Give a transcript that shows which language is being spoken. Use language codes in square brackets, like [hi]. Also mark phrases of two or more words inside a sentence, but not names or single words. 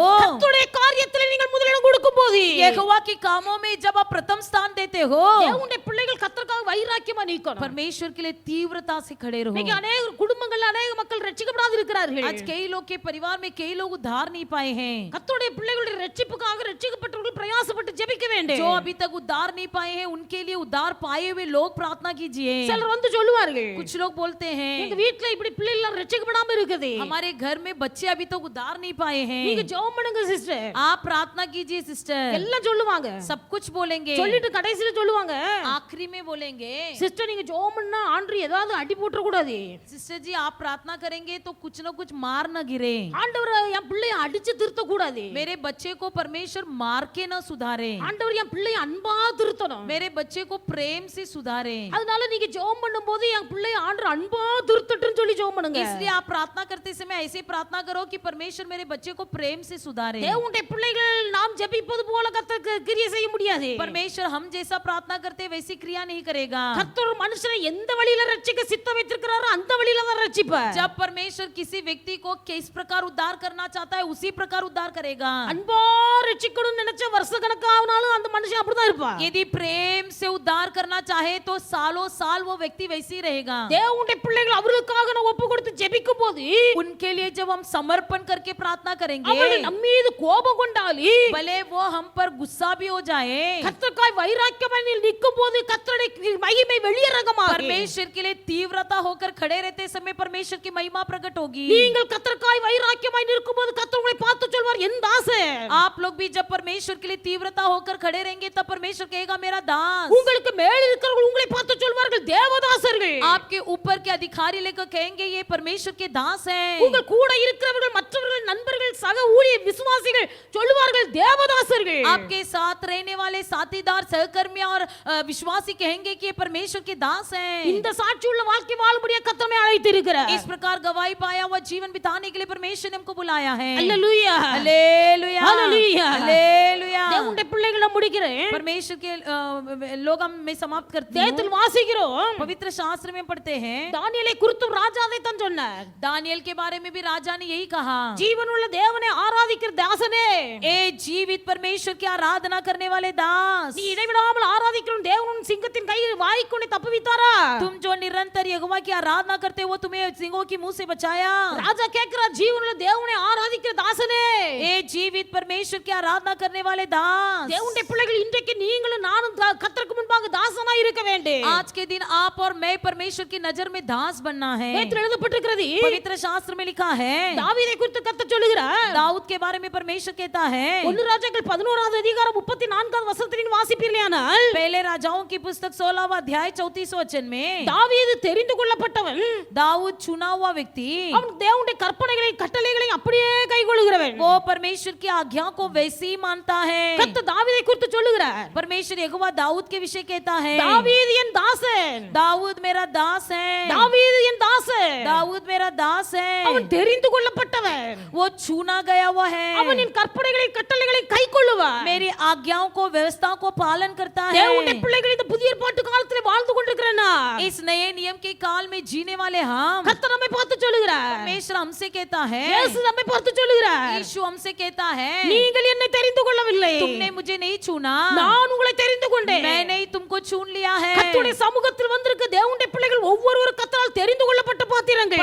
[ta] கர்த்தருடைய காரியத்தில் நீங்கள் முதலிடம் கொடுக்கும்போது, [hi] यहोवा के कामों में जब आप प्रथम स्थान देते हो, [ta] தேவனுடைய பிள்ளைகள் கர்த்தருக்காக வைராக்கியமா நிக்கணும், [hi] परमेश्वर के लिए तीव्रता से खड़े रहो। [ta] இன்னைக்கு अनेक குடும்பங்கள்ல अनेक மக்கள் ரட்சிக்கப்படாது இருக்கிறார்கள், [hi] आज कई लोग के परिवार में कई लोग उद्धार नहीं पाए हैं, [ta] கர்த்தருடைய பிள்ளைகளுடைய ரட்சிப்புக்காக ரட்சிக்கப்பட்டவர்கள் பிரயாசப்பட்டு ஜெபிக்க வேண்டும், [hi] जो अभी तक उद्धार नहीं पाए हैं उनके लिए उद्धार पाए हुए लोग प्रार्थना कीजिए। [ta] சிலர் வந்து சொல்லுவார்கள், [hi] कुछ लोग बोलते [ta] எங்க [hi] हैं [ta] வீட்ல இப்படி பிள்ளைகள் ரட்சிக்கப்படாம இருக்குது, [hi] हमारे घर में बच्चे अभी तक उद्धार नहीं पाए [ta] நீங்க [hi] हैं, [ta] ஜெபம் பண்ணுங்க சிஸ்டர், [hi] आप प्रार्थना कीजिए सिस्टर, [ta] எல்லாம் சொல்லுவாங்க, [hi] सब कुछ बोलेंगे, [ta] சொல்லிட்டு கடைசில சொல்லுவாங்க, [hi] आखिरी में बोलेंगे [ta] சிஸ்டர் நீங்க ஜெபம் பண்ணா ஆண்டவர் ஏதாவது அடி போட்டுற கூடாது, [hi] सिस्टर जी आप प्रार्थना करेंगे तो कुछ न कुछ मार न गिरे, [ta] ஆண்டவர் என் பிள்ளைய அடிச்சு திருத்த கூடாது, [hi] मेरे बच्चे को परमेश्वर मार के न सुधारे, [ta] ஆண்டவர் என் பிள்ளைய அன்பா திருத்தணும், [hi] मेरे बच्चे को प्रेम से सुधारे, [ta] அதனால நீங்க ஜெபம் பண்ணும்போது என் பிள்ளைய ஆண்டவர் அன்பா திருத்தட்டுன்னு சொல்லி ஜெபம் பண்ணுங்க, [hi] इसलिए आप प्रार्थना करते समय ऐसे प्रार्थना करो कि परमेश्वर मेरे बच्चे को प्रेम से सुधारे। [ta] தேவனுடைய பிள்ளைகள் நாம் ஜெபிப்பது போல கர்த்தருக்கு கிரியை செய்ய முடியாது, [hi] परमेश्वर हम जैसा प्रार्थना करते वैसी क्रिया नहीं करेगा। [ta] கர்த்தர் மனுஷனை எந்த வழியில ரட்சிக்க சித்தம் வைத்திருக்கிறாரோ அந்த வழியில தான் ரட்சிப்பார், [hi] जब परमेश्वर किसी व्यक्ति को किस प्रकार उद्धार करना चाहता है उसी प्रकार उद्धार करेगा। [ta] அன்பா ரட்சிக்கணும்னு நினைச்ச வருஷ கணக்கானாலும் அந்த மனுஷன் அப்படிதான் இருப்பான், [hi] यदि प्रेम से उद्धार करना चाहे तो सालों साल वो व्यक्ति वैसे ही रहेगा। [ta] தேவனுடைய பிள்ளைகள் அவர்களுக்காக நான் ஒப்பு கொடுத்து ஜெபிக்கும் போது [hi] उनके लिए जब हम समर्पण करके प्रार्थना करेंगे, [ta] அவர்கள் நம்ம மீது கோபம் கொண்டாலி [hi] भले वो हम पर गुस्सा भी हो जाए, [ta] கர்த்தருக்காய் வைராக்கியமாய் நிற்கும் போது கர்த்தருடைய மகிமை வெளியரங்கமாக, [hi] परमेश्वर के लिए तीव्रता होकर खड़े रहते समय परमेश्वर की महिमा प्रकट होगी। [ta] நீங்கள் கர்த்தருக்காய் வைராக்கியமாய் நிற்கும் போது கர்த்தர் உங்களை பார்த்து சொல்வார் என் தாசே, [hi] आप लोग भी जब परमेश्वर के लिए तीव्रता होकर खड़े रहेंगे तब परमेश्वर कहेगा मेरा दास। [ta] உங்களுக்கு மேல் இருக்கிறவர்கள் உங்களை பார்த்து சொல்வார்கள் தேவதாசர்கள், [hi] आपके ऊपर के अधिकारी लेकर कहेंगे कहेंगे ये परमेश्वर के दास हैं। [ta] உங்கள் கூட இருக்கிறவர்கள், மற்றவர்கள், நண்பர்கள், சக ஊழிய விசுவாசிகள் சொல்லுவார்கள் தேவதாசர்கள். [hi] आपके साथ रहने वाले साथीदार, सहकर्मी और विश्वासी कहेंगे कि ये परमेश्वर के दास हैं। [ta] இந்த சாட்சியுள்ள வாழ்க்கை வாழும்படியா கர்த்தர் நம்மை அழைத்திருக்கிறார். [hi] इस प्रकार गवाही पाया हुआ जीवन बिताने के लिए परमेश्वर ने हमको बुलाया है। [ta] அல்லேலூயா, [hi] हालेलुया, हालेलुया, हालेलुया। [ta] தேவனுடைய பிள்ளைகளை முடிக்கிறேன். [hi] परमेश्वर के लोग हम में समाप्त करते [ta] வேதத்தில் வாசிக்கிறோம், [hi] पवित्र शास्त्र में पढ़ते हैं, [ta] தானியேலை குறித்தும் ராஜா அதைத்தான் சொன்னார். [hi] दानियल के बारे में भी राजा ने यही कहा, [ta] ஜீவனுள்ள தேவனை ஆராதிக்கிற தாசனே, [hi] ए जीवित परमेश्वर की आराधना करने वाले दास, [ta] நீ இடைவிடாமல் ஆராதிக்கிற தேவன் சிங்கத்தின் கையில் வாய்க்கொண்டு தப்புவித்தாரா? [hi] तुम जो निरंतर यहोवा की आराधना करते हो वो तुम्हें सिंहों की मुंह से बचाया। [ta] ராஜா கேட்கிறார், ஜீவனுள்ள தேவனை ஆராதிக்கிற தாசனே, [hi] ए जीवित परमेश्वर की आराधना करने वाले दास, [ta] தேவனுடைய பிள்ளைகள் இன்றைக்கு நீங்களும் நானும் கர்த்தருக்கு முன்பாக தாசனாய் இருக்க வேண்டும். [hi] आज के दिन आप और मैं परमेश्वर की नजर में दास बनना है। [ta] வேதத்தில் எழுதப்பட்டிருக்கிறது, [hi] पवित्र शास्त्र में लिखा है, [ta] தாவீதை குறித்து கர்த்தர் சொல்லுகிறார். [hi] दाऊद के बारे में परमेश्वर कहता है, [ta] 1 ராஜாக்கள் 11வது அதிகாரம் 34வது வசனத்தில் வாசிப்பீர்களானால், [hi] पहले राजाओं की पुस्तक 16वां अध्याय 34वां वचन में, [ta] தாவீது தெரிந்து கொள்ளப்பட்டவன், [hi] दाऊद चुना हुआ व्यक्ति, [ta] அவன் தேவனுடைய கற்பனைகளை கட்டளைகளை அப்படியே கைக்கொள்கிறவன். [hi] वो परमेश्वर की आज्ञा को वैसे ही मानता है। [ta] கர்த்தர் தாவீதை குறித்து சொல்லுகிறார், [hi] परमेश्वर यहोवा दाऊद के विषय कहता है, [ta] தாவீது என் தாசன், [hi] दाऊद मेरा दास है, [ta] தாவீது என் தாசன், [hi] दाऊद मेरा दास है, [ta] அவன் தெரிந்து கொள்ளப்பட்டவன், [hi] वो चुना गया हुआ है, [ta] அவன் என் கற்பனைகளை கட்டளைகளை கைக்கொள்ளுவான். [hi] मेरी आज्ञाओं को व्यवस्था को पालन करता है। [ta] தேவனுடைய பிள்ளைகள் இந்த புதிய ஏற்பாட்டு காலத்திலே வாழ்ந்து கொண்டிருக்கிறனா, [hi] इस नए नियम के काल में जीने वाले हम, [ta] கர்த்தர் நம்மை பார்த்து சொல்லுகிறார், [hi] परमेश्वर हमसे कहता है, [ta] இயேசு நம்மை பார்த்து சொல்லுகிறார், [hi] यीशु हमसे कहता है, [ta] நீங்கள் என்னை தெரிந்து கொள்ளவில்லை, [hi] तुमने मुझे नहीं चुना, [ta] நான் உங்களை தெரிந்து கொண்டேன். [hi] मैंने ही तुमको चुन लिया है। [ta] கர்த்தருடைய சமூகத்தில் வந்திருக்க தேவனுடைய பிள்ளைகள் ஒவ்வொருவரும் கர்த்தரால் தெரிந்து கொள்ளப்பட்ட பாத்திரங்கள்.